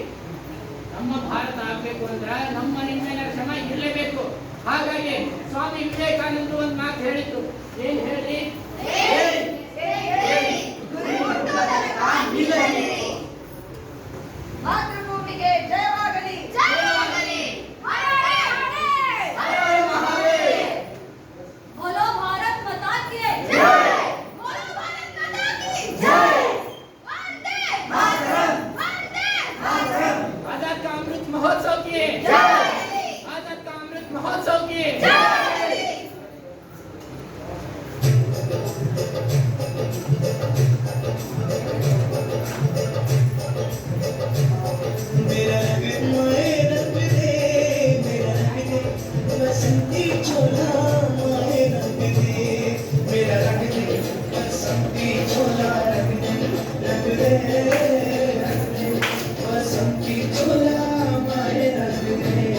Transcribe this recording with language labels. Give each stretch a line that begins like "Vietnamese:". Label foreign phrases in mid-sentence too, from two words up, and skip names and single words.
Kannada: ನಮ್ಮ ಭಾರತ ಆಗ್ಬೇಕು ಅಂದ್ರೆ ನಮ್ಮ ನಿಮ್ಮೆಲ್ಲರ ಶ್ರಮ ಇರಲೇಬೇಕು. ಹಾಗಾಗಿ ಸ್ವಾಮಿ ವಿವೇಕಾನಂದರು ಒಂದು ಮಾತು ಹೇಳಿದ್ರು. ಏನ್ ಹೇಳಿ? ಮಾತೃಭೂಮಿಗೆ ಜಯವಾಗಲಿ.
Hindi: बोलो भारत माता की जय, बोलो भारत माता की जय, वंदे मातरम, वंदे मातरम। आजाद का अमृत महोत्सव की जय, आजाद का अमृत महोत्सव की जय। मेरा रंग दे, मेरा रंग दे, बसंती चोला माए रंग दे, मेरा रंग दे, बसंती चोला रंग दे, बसंती चोला माए रंग दे।